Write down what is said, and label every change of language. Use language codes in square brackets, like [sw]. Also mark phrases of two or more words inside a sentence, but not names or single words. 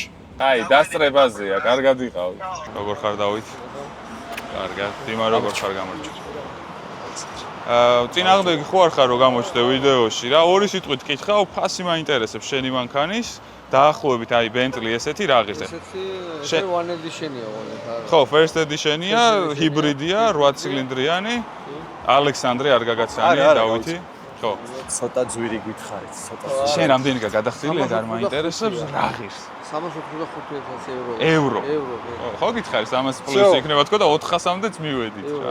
[ka] აი, დასწრებაზეა, კარგად იყავი. როგორ ხარ დავით? კარგად. დიმა როგორ ხარ გამარჯობა. წინააღმდეგი ხო არ ხარ რომ გამოჩნდე ვიდეოში რა, ორი სიტყვით კითხავ, ფასი მაინტერესებს შენი მანქანის, დაახლოებით აი Bentley ესეთი რა ღირზე. ესეთი [en] one edition- [ka] ია ვოლეთ. ხო, [en] first edition- [ka] ია, ჰიბრიდია, 8 ცილინდრიანი. ალექსანდრე არ გაგაცანი, დავითი. ხო. ცოტა ძვირი გითხარით, ცოტა. შენ რამდენი გაგადახდილი, არ მაინტერესებს რა ღირს. 385,000 ევრო. ხო გითხარი 300 პლუს იქნება თქო და 400-მდეც მივედით რა.